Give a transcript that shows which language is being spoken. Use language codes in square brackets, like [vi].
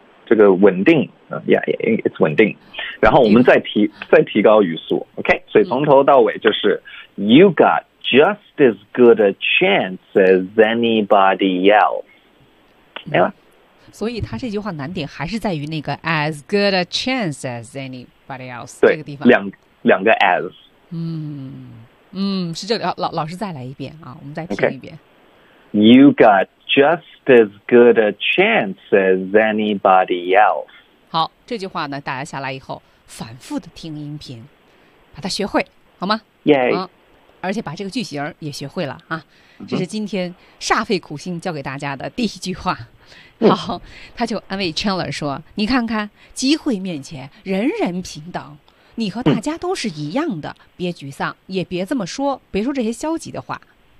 [zh] 这个稳定，yeah，it's 稳定，然后我们再提高语速 ，OK， 所以从头到尾就是 ， [en] you got just as good a chance as anybody else， [zh] 没了。所以他这句话难点还是在于那个 [en] as good a chance as anybody else [zh] 对这个地方，两个 as，是这里，老师再来一遍啊，我们再听一遍。 [en] Okay. You got just as good a chance as anybody else. [zh] 好，这句话呢，大家下来以后反复的听音频，把它学会，好吗？耶！而且把这个句型也学会了啊。这是今天煞费苦心教给大家的第一句话。好，他就安慰 Chandler 说：“你看看，机会面前人人平等，你和大家都是一样的，别沮丧，也别这么说，别说这些消极的话。”